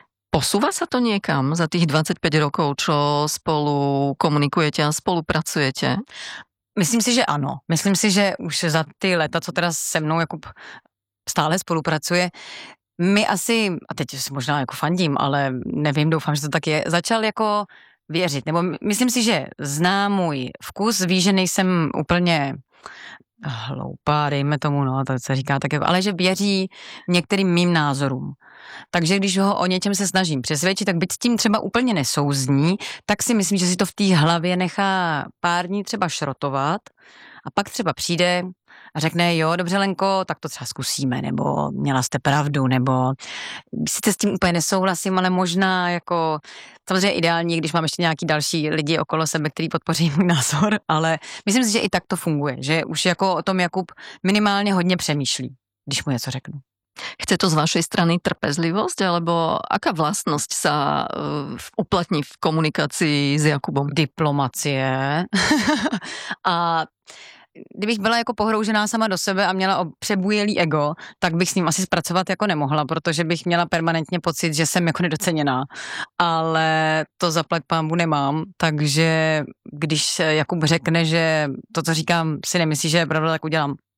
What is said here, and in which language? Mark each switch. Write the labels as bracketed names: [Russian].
[Slovak] Posúva sa to niekam za tých 25 rokov, čo spolu komunikujete a spolupracujete? [Czech] Myslím si, že ano. Myslím si, že už za ty leta, co teda se mnou Jakub stále spolupracuje, my asi, a teď si možná jako fandím, ale nevím, doufám, že to tak je, začal jako věřit. Nebo myslím si, že zná můj vkus, ví, že nejsem úplně hloupá, dejme tomu, no, to se říká tak jako, ale že věří některým mým názorům. Takže když ho o něčem se snažím přesvědčit, tak byť s tím třeba úplně nesouzní, tak si myslím, že si to v té hlavě nechá pár dní třeba šrotovat a pak třeba přijde a řekne, jo, dobře, Lenko, tak to třeba zkusíme, nebo měla jste pravdu, nebo sice s tím úplně nesouhlasím, ale možná jako, samozřejmě ideální, když mám ještě nějaký další lidi okolo sebe, který podpoří můj názor, ale myslím si, že i tak to funguje, že už jako o tom Jakub minimálně hodně přemýšlí, když mu něco řeknu. [Slovak] Chce to z vašej strany trpezlivosť, alebo aká vlastnosť sa uplatní v komunikácii s Jakubom? [Czech] Diplomacie. A kdybych byla jako pohroužená sama do sebe a měla přebujelý ego, tak bych s ním asi zpracovat jako nemohla, protože bych měla permanentně pocit, že jsem jako nedoceněná. Ale to zaplať pánbu nemám, takže když Jakub řekne, že to, co říkám, si nemyslí, že je pravda, tak udělám.